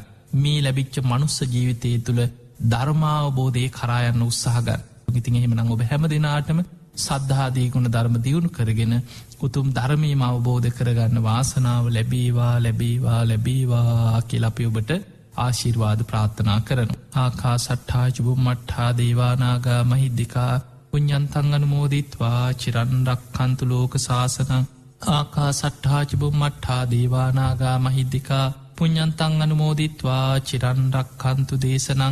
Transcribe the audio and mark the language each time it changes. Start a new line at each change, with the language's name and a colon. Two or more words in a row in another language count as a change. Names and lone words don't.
Sinhala: මේ ලැබිච්ච මනුස්ස ජීවිතය තුළ ධර්මාවබෝධය කරායන්න උත්සාහගන්න. ඉතින් එහෙමනම් ඔබ හැම දෙනාටම සද්ධාදීගුණ ධර්ම දියුණු කරගෙන උතුම් ධර්මීම අවබෝධ කරගන්න වාසනාව ලැබේවා ලැබේවා ලැබේවා කියලපි ඔබට ආශිර්වාද ප්‍රාර්ථනා කරනු.
Pali: ආකා සට්ඨාජබුම් මට්හා දේවානාගා මහිද්දිකා පුඤ්ඤන්තං අනුමෝදිත්වා චිරන්රක් කන්තු ලෝක ශාසනං. ආකා සට්ඨාජබුම් මට්හා දේවානාගා මහිද්දිකා පුඤ්ඤන්තං අනුමෝදිත්වා චිරන්රක් කන්තු දේශනං.